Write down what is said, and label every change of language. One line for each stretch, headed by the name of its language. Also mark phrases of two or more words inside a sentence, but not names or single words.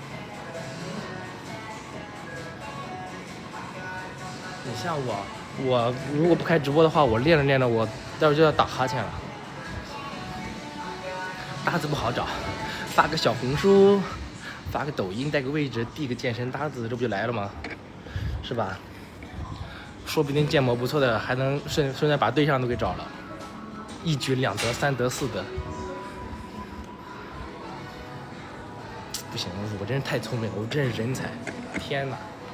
Chinese: 你像我如果不開直播的話，我練着練着，我待會兒就要打哈欠了。搭子不好找，發個小紅書，發個抖音，帶個位置，遞個健身搭子，這不就來了嗎？是吧？說不定建模不錯的，還能順便把對象都給找了，一舉2得3得4得。不行，我真是太聰明了，我真是人才！天哪！